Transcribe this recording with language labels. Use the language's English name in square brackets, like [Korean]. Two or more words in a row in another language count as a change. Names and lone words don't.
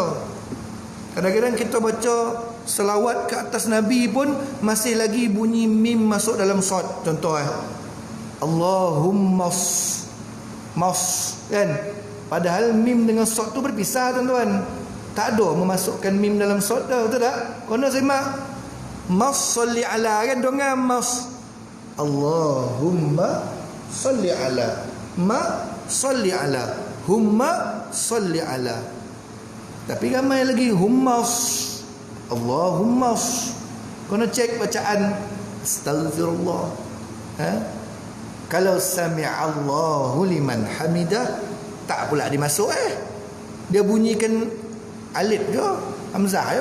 [Malay] Kadang-kadang kita baca selawat ke atas Nabi pun masih lagi bunyi mim masuk dalam shot. Contoh [Arabic] اللهم مص, [Malay] kan? Padahal mim dengan sod tu berpisah, tuan-tuan. Tak ada memasukkan mim dalam sod dah, betul tak? Kena semak. [Arabic] مص صل على, [Malay] kan? Dengar mas. [Arabic] اللهم صل على. م صل على. هم صل على. [Malay] Tapi ramai lagi hummas. Allahumma. Kena cek bacaan. Astaghfirullah. Ha? Kalau [Arabic] سمع الله لمن حمده, [Malay] tak pula dimasuk dia bunyikan alif ke hamzah ya.